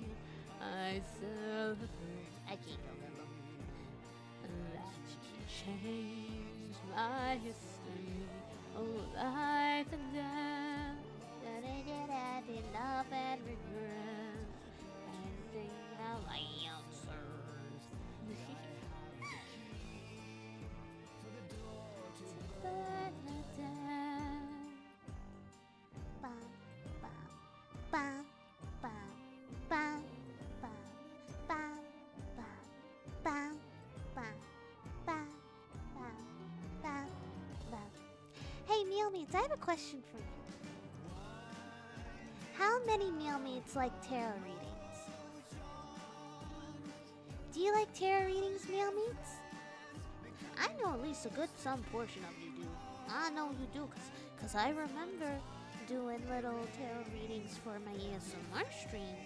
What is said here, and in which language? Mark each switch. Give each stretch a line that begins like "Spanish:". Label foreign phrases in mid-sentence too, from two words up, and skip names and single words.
English: I celebrate. I can't go that long. That you change my history. Oh, life and death. Da-da-da-da, love and regret. And sing how I answers. Bam, bam, bam, bam, bam, bam, bam, bam, bam, bam, bam, bam, bam. Hey, mealmates, I have a question for you. How many mealmates like tarot readings? Do you like tarot readings, mealmates? I know at least a good some portion of you do. I know you do, cause I remember doing little tarot readings for my ASMR streams.